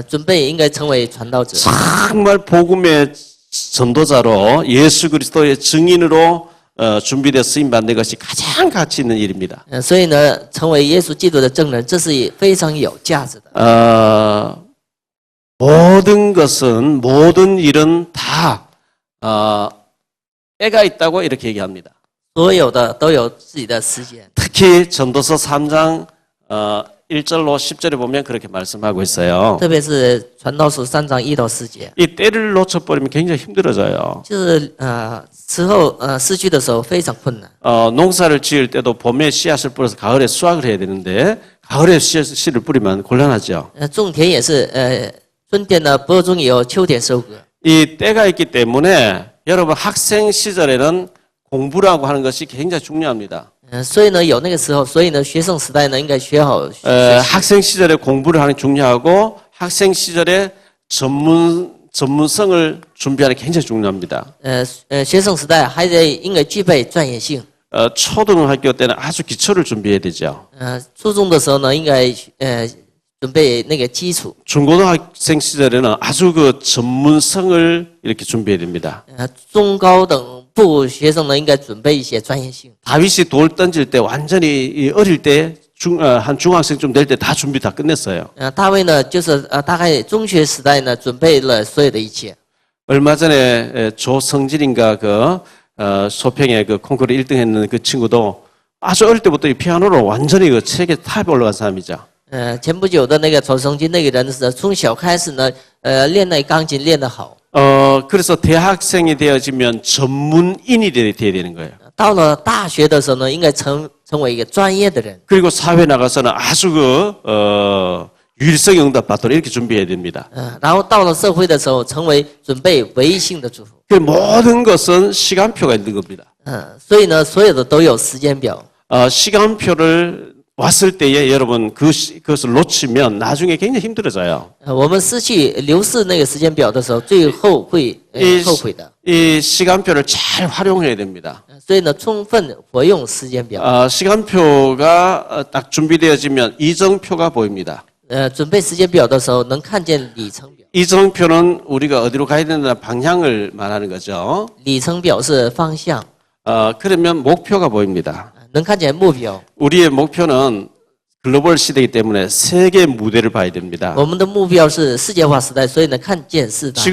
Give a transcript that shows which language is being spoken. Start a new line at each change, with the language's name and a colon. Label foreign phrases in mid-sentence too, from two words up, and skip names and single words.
Chinese: 准备应该成为传道者。
Korean: 정말 복음의 전도자로 예수 그리스도의 증인으로 준비되어 쓰임 받는 것이 가장 가치 있는 일입니다.
Chinese: 所以呢，成为耶稣基督的证人，这是非常有价值的。
Korean: 모든 것은 모든 일은 다 때가 있다고 이렇게 얘기합니다.
Chinese: 所有的都有自己的时间。
Korean: 특히 전도서 3장 1절로 10절에 보면 그렇게 말씀하고 있어요.
Chinese: 特别是传道书3章1到4节，
Korean: 이 때를 놓쳐버리면 굉장히 힘들어져요.
Chinese: 就是时候失去的时候非常困难。
Korean: 농사를 지을 때도 봄에 씨앗을 뿌려서 가을에 수확을 해야 되는데 가을에 씨를 뿌리면 곤란하죠.
Chinese: 种田也是春天呢播种以后，秋天收割。
Korean: 이 때가 있기 때문에 여러분 학생 시절에는 공부라고 하는 것이 굉장히 중요합니다.
Chinese: 所以呢有那个时候，所以呢学生时代呢应该学好。
Korean: 학생 시절에 공부를 하는 게 중요하고 학생 시절에 전문성을 준비하는 게 굉장히 중요합니다.
Chinese: 学生时代还得应该具备专业性。
Korean: 초등학교 때는 아주 기초를 준비해야 되죠.
Chinese: 初中的时候呢应该准备那个基础。
Korean: 중고등학생 시절에는 아주 그 전문성을 이렇게 준비해야 됩니다.
Chinese: 中高等部学生呢应该准备一些专业性。
Korean: 다윗이 돌 던질 때 완전히 어릴 때 한 중학생쯤 될 때 다 준비 다 끝냈어요.
Chinese: 大卫呢就是大概中学时代呢准备了所有的一切。
Korean: 얼마 전에 조성진인가 그 소평에 그 콩쿠르 1등 했는 그 친구도 아주 어릴 때부터 이 피아노로 완전히 그 세계 탑에 올라간 사람이죠.
Chinese: 前不久的那个左성金那个人是从小开始呢练那钢琴练得好。
Korean: 그래서 대학생이 되어지면 전문인이 돼야 되는 거예요.
Chinese: 到了大学的时候呢，应该成为一个专业的人。
Korean: 그리고 사회 나가서는 아주 유일성 응답 받도록 이렇게 준비해야 됩니다.
Chinese: 然后到了社会的时候，成为准备唯一性的祝福。
Korean: 그 모든 것은 시간표가 있는 겁니다.
Chinese: 所以呢，所有的都有时间表。
Korean: 시간표를 왔을 때에 여러분 그것을 놓치면 나중에 굉장히 힘들어져요.
Chinese: 我们失去流逝那个时间表的时候，最后会后悔的。
Korean: 이 시간표를 잘 활용해야 됩니다.
Chinese: 所以呢，充分活用时间表。
Korean: 시간표가 딱 준비되어지면 이정표가 보입니다.
Chinese: 准备时间表的时候，能看见里程表。
Korean: 이정표는 우리가 어디로 가야 된다는 방향을 말하는 거죠.
Chinese: 里程表是方向，
Korean: 그러면 목표가 보입니다.
Chinese: 能看见目标。
Korean: 우리의 목표는 글로벌 시대이기 때문에 세계 무대를 봐야 됩니다.
Chinese: 我们的目标是世界化时代，所以呢，看见世代。